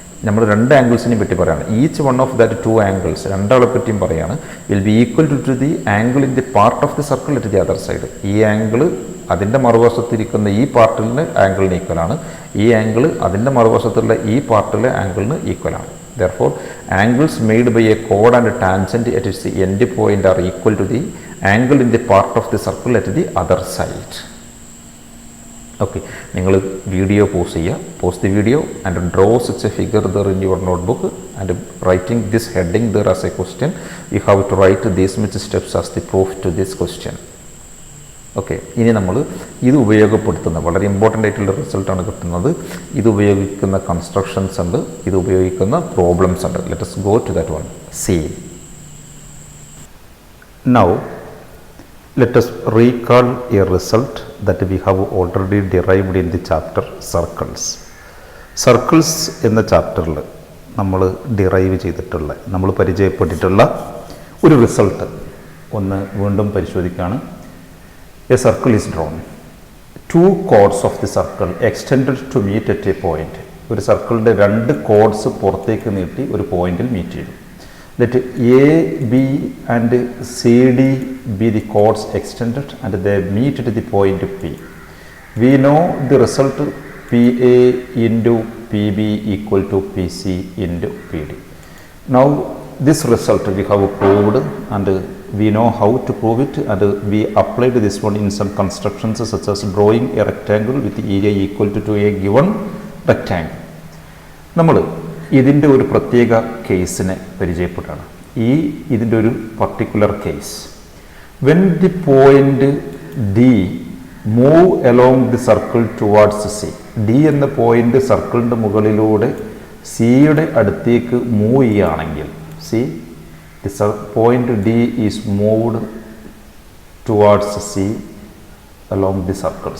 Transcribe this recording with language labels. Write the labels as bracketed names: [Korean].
[Malayalam] നമ്മൾ രണ്ട് ആംഗിൾസിനെ പറ്റി പറയുകയാണ്. Each [English] one of that two angles, [Malayalam] രണ്ടാളെ പറ്റിയും പറയുകയാണ്, [English] Will be equal to the angle in the part of the circle at the other side. [Malayalam] ഈ ആംഗിൾ അതിൻ്റെ മറുവശത്തിരിക്കുന്ന ഈ പാർട്ടിലെ ആംഗിളിന് ഈക്വലാണ്. ഈ ആംഗിൾ അതിൻ്റെ മറുവശത്തുള്ള ഈ പാർട്ടിലെ ആംഗിളിന് ഈക്വലാണ്. [English] Therefore, angles made by a chord and a tangent at its end point are equal to the angle in the part of the circle at the other side. [Malayalam] Okay, നിങ്ങൾ video pause ചെയ്യുക. [English] Pause the video and draw such a figure there in your notebook and writing this heading there as a question. You have to write these much steps as the proof to this question. [Malayalam] Okay, ഇനി നമ്മൾ ഇത് ഉപയോഗപ്പെടുത്തുന്ന വളരെ important ആയിട്ടുള്ള റിസൾട്ടാണ് കിട്ടുന്നത്. ഇത് ഉപയോഗിക്കുന്ന കൺസ്ട്രക്ഷൻസ് ഉണ്ട്, ഇത് ഉപയോഗിക്കുന്ന പ്രോബ്ലംസ് ഉണ്ട്. [English] Let us go to that one. See. Now, let us recall a result that we have already derived in the chapter Circles. [Malayalam] Circles എന്ന ചാപ്റ്ററിൽ നമ്മൾ ഡിറൈവ് ചെയ്തിട്ടുള്ള, നമ്മൾ പരിചയപ്പെട്ടിട്ടുള്ള ഒരു റിസൾട്ട് ഒന്ന് വീണ്ടും പരിശോധിക്കുകയാണ്. [English] A circle is drawn. Two chords of the circle extended to meet at a point. [Malayalam] ഒരു സർക്കിളിൻ്റെ രണ്ട് കോഡ്സ് പുറത്തേക്ക് നീട്ടി ഒരു പോയിന്റിൽ മീറ്റ് ചെയ്തു. [English] Let A, B and CD be the chords extended and they meet at the point P. We know the result PA into PB equal to PC into PD. Now this result we have proved and we know how to prove it, and we applied this one in some constructions such as drawing a rectangle with area equal to a given rectangle. [Malayalam] നമ്മൾ ഇതിൻ്റെ ഒരു പ്രത്യേക കേസിനെ പരിചയപ്പെടുകയാണ്. ഇതിൻ്റെ ഒരു particular case. [English] When the point D move along the circle towards C. [Malayalam] D എന്ന point സർക്കിളിൻ്റെ മുകളിലൂടെ സിയുടെ അടുത്തേക്ക് മൂവ് ചെയ്യുകയാണെങ്കിൽ, [English] C the point D is moved towards C along the circle.